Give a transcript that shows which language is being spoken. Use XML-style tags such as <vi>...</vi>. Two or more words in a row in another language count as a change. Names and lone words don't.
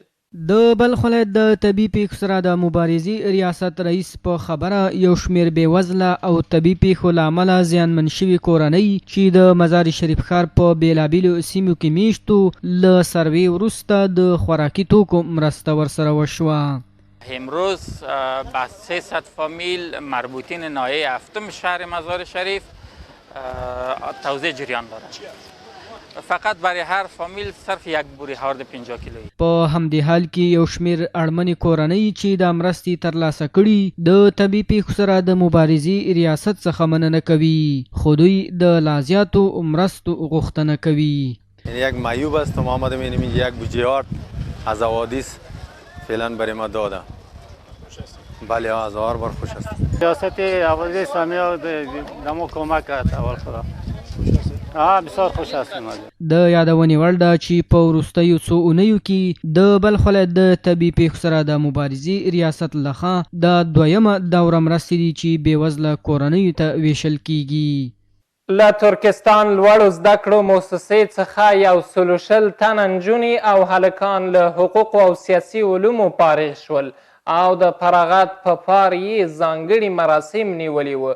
<ps>د بلخ ولایت د طبي پیښو سره د مبارزې ریاست رئیس په خبره یو شمېر بېوزله او طبي پیښو له امله زیانمن شوي کورنۍ چې د مزار شریف ښار په بېلابېلو سیمو کې میشتو له سروې وروسته د خوراکي توکو مرسته ورسره وشوه.</ps> <fa>امروز به 300 فامیل مربوطین ناحیه 7 شهر مزار شریف توزیع جریان دارد. فقط برای هر فامیل صرف 1 بوری هارد 50 کیلویی.</fa> <ps>په همدې حال کې یو شمېر اړمنې کورنۍ چې د مرستې ترلاسه کړي د طبي پیښو سره د مبارزې ریاست څخه مننه کوي، خو دوی د لا زیاتو مرستو غوښتنه کوي.</ps> <fa>یک معیوب است ما آمدیم اینم یک بودجه از حوادث فعلا برای ما داده. بله هزار بار خوش است. ریاست حوادث اسلامی دمو کمک کرد اول خدا. بسیار خوش هستیم.</fa> <ps>د یادونې وړ ده چې په وروستیو څو اونیو کې د بلخ ولایت د طبي پیښو سره د مبارزې ریاست لخوا د 2مه دوره مرستې دي چې بېوزله کورنیو ته ویشل کیږي. له ترکستان لوړو زده کړو مؤسسې څخه 120 تنه نجونې او هلکان له حقوقو او سیاسي علومو فارغ شول او د فراغت په پار یې ځانګړي مراسم نیولي وو.</ps>